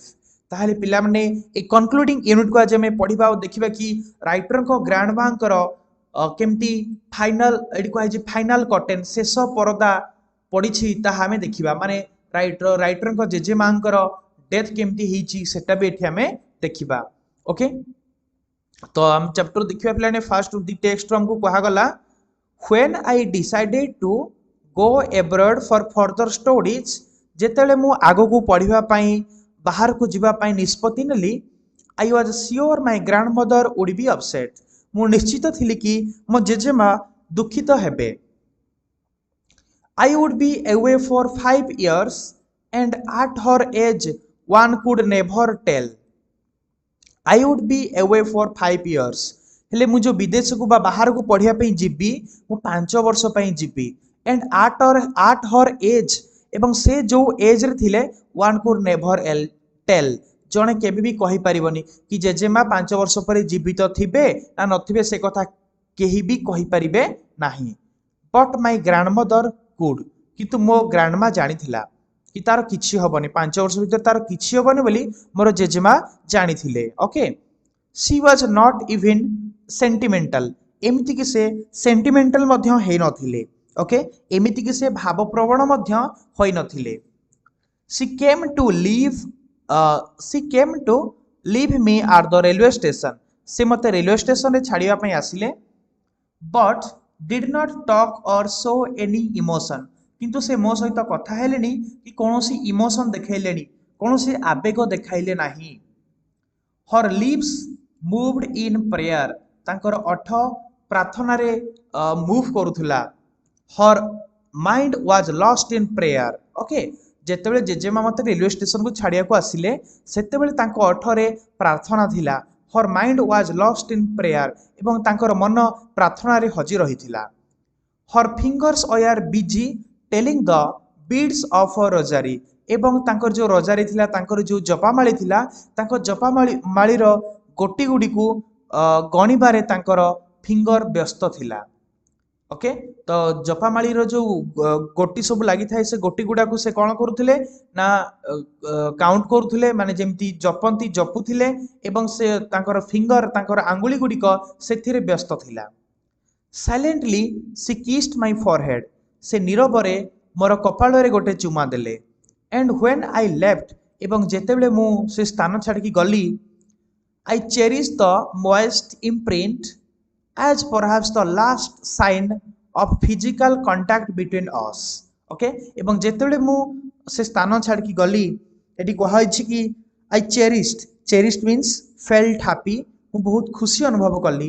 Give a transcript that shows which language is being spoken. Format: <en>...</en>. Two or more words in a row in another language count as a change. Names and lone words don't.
<or>ତାହେଲେ ପିଲାମାନେ ଏ</or> <en>concluding unit</en> <or>ଆଜି ଆମେ ପଢ଼ିବା ଆଉ ଦେଖିବା କି ରାଇଟରଙ୍କ ଗ୍ରାଣ୍ଡ ମାଙ୍କର କେମିତି ଫାଇନାଲ, ଏଠି କୁହାଯାଇଛି</or> <en>final curtain,</en> <or>ଶେଷ ପରଦା ପଡ଼ିଛି ତାହା ଆମେ ଦେଖିବା। ମାନେ ରାଇଟରଙ୍କ ଜେଜେମାଙ୍କର ଡେଥ୍ କେମିତି ହେଇଛି ସେଟା ବି ଏଠି ଆମେ ଦେଖିବା। ଓକେ, ତ ଆମେ ଚାପ୍ଟର ଦେଖିବା ପିଲାମାନେ।</or> <en>first the text</en> <or>ଆମକୁ କୁହାଗଲା</or> <en>When I decided to go abroad for further studies,</en> <or>ଯେତେବେଳେ ମୁଁ ଆଗକୁ ପଢ଼ିବା ପାଇଁ ବାହାରକୁ ଯିବା ପାଇଁ ନିଷ୍ପତ୍ତି ନେଲି,</or> <en>I was sure my grandmother would be upset.</en> <or>ମୁଁ ନିଶ୍ଚିତ ଥିଲି କି ମୋ ଜେଜେମା ଦୁଃଖିତ ହେବେ।</or> <en>I would be away for 5 years and at her age one could never tell. I would be away for 5 years.</en> <or>ହେଲେ ମୁଁ ଯେଉଁ ବିଦେଶକୁ ବା ବାହାରକୁ ପଢ଼ିବା ପାଇଁ ଯିବି, ମୁଁ 5 ବର୍ଷ ପାଇଁ ଯିବି।</or> <en>and at her age,</en> <or>ଏବଂ ସେ ଯେଉଁ ଏଜ୍ରେ ଥିଲେ,</or> <en>one could never tell,</en> <or>ଜଣେ କେବେ ବି କହିପାରିବନି କି ଜେଜେମା 5 ବର୍ଷ ପରେ ଜୀବିତ ଥିବେ ନା ନଥିବେ, ସେ କଥା କେହି ବି କହିପାରିବେ ନାହିଁ।</or> <en>But my grandmother could,</en> <or>କିନ୍ତୁ ମୋ ଗ୍ରାଣ୍ଡମା ଜାଣିଥିଲା କି ତାର କିଛି ହବନି, 5 ବର୍ଷ ଭିତରେ ତାର କିଛି ହବନି ବୋଲି ମୋର ଜେଜେମା ଜାଣିଥିଲେ। ଓକେ,</or> <en>she was not even sentimental,</en> <or>ଏମିତି କି ସେ ସେଣ୍ଟିମେଣ୍ଟାଲ ମଧ୍ୟ ହେଇନଥିଲେ। ଓକେ, ଏମିତି କି ସେ ଭାବପ୍ରବଣ ମଧ୍ୟ ହୋଇନଥିଲେ।</or> <en>she came to leave me at the railway station,</en> <or>ସେ ମୋତେ ରେଲୱେ ଷ୍ଟେସନରେ ଛାଡ଼ିବା ପାଇଁ ଆସିଲେ।</or> <en>but did not talk or show any emotion,</en> <or>କିନ୍ତୁ ସେ ମୋ ସହିତ କଥା ହେଲେନି କି କୌଣସି ଇମୋସନ ଦେଖାଇଲେନି, କୌଣସି ଆବେଗ ଦେଖାଇଲେ ନାହିଁ।</or> <en>her lips moved in prayer,</en> <or>ତାଙ୍କର ଓଠ ପ୍ରାର୍ଥନାରେ ମୁଭ୍ କରୁଥିଲା।</or> <en>her mind was lost in prayer.</en> <or>ଓକେ, ଯେତେବେଳେ ଜେଜେମା ମୋତେ ରେଲୱେ ଷ୍ଟେସନକୁ ଛାଡ଼ିବାକୁ ଆସିଲେ ସେତେବେଳେ ତାଙ୍କ ଓଠରେ ପ୍ରାର୍ଥନା ଥିଲା।</or> <en>her mind was lost in prayer,</en> <or>ଏବଂ ତାଙ୍କର ମନ ପ୍ରାର୍ଥନାରେ ହଜି ରହିଥିଲା।</or> <en>her fingers were busy telling the beads of a rosary,</en> <or>ଏବଂ ତାଙ୍କର ଯେଉଁ ରୋଜାରୀ ଥିଲା, ତାଙ୍କର ଯେଉଁ ଜପାମାଳି ଥିଲା, ତାଙ୍କ ଜପାମାଳିର ଗୋଟି ଗୁଡ଼ିକୁ ଗଣିବାରେ ତାଙ୍କର ଫିଙ୍ଗର ବ୍ୟସ୍ତ ଥିଲା। ଓକେ, ତ ଜପାମାଳିର ଯେଉଁ ଗୋଟି ସବୁ ଲାଗିଥାଏ ସେ ଗୋଟି ଗୁଡ଼ାକୁ ସେ କ'ଣ କରୁଥିଲେ ନା କାଉଣ୍ଟ କରୁଥିଲେ, ମାନେ ଯେମିତି ଜପୁଥିଲେ, ଏବଂ ସେ ତାଙ୍କର ଫିଙ୍ଗର, ତାଙ୍କର ଆଙ୍ଗୁଳି ଗୁଡ଼ିକ ସେଥିରେ ବ୍ୟସ୍ତ ଥିଲା।</or> <en>ସାଇଲେଣ୍ଟଲି she kissed my forehead,</en> <or>ସେ ନୀରବରେ ମୋର କପାଳରେ ଗୋଟେ ଚୁମା ଦେଲେ।</or> <en>and when I left,</en> <or>ଏବଂ ଯେତେବେଳେ ମୁଁ ସେ ସ୍ଥାନ ଛାଡ଼ିକି ଗଲି,</or> <en>I cherished the moist imprint as perhaps the last sign of physical contact between us.</en> <or>ଓକେ, ଏବଂ ଯେତେବେଳେ ମୁଁ ସେ ସ୍ଥାନ ଛାଡ଼ିକି ଗଲି, ଏଠି କୁହାଯାଇଛି କି</or> <en>I cherished means felt happy,</en> <or>ମୁଁ ବହୁତ ଖୁସି ଅନୁଭବ କଲି।</or>